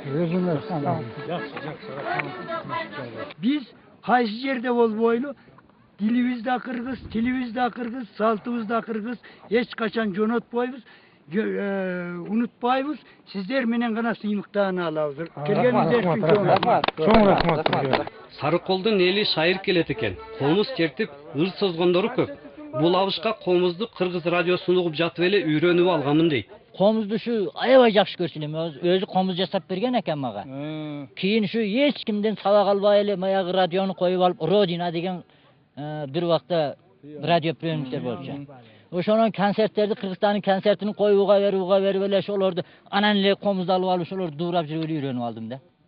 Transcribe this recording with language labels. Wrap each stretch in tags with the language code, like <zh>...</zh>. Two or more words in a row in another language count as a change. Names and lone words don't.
<ky>Биз кайсы жерде болбойлу, дилибиз да кыргыз, тилибиз да кыргыз, салтыбыз да кыргыз, эч качан жонотпойбуз, унутпайбыз. Сиздер менен гана сыймыктан алабыз. Келгениңиздер үчүн чоң рахмат. Сарыколдун эли шайыр келет экен. Комуз чертип, ыр созгондору көп. Бул абышка комузду кыргыз радиосун угуп жатып эле үйрөнүп алганмын дейт. Komuzdu şu aябай жакшы көрчү элем. Өзү комуз жасап берген экен мага. Кийин şu эч кимден сабак албай эле баягы радиону коюп алып, Родина деген бир убакта радио приемниктер болчу. Ошонун концерттерди, Кыргызстандын концертин коюуга берип эле ошолорду анан эле комузду алып алып ошолорду дуурап жүрүп үйрөнүп алдым да.</ky>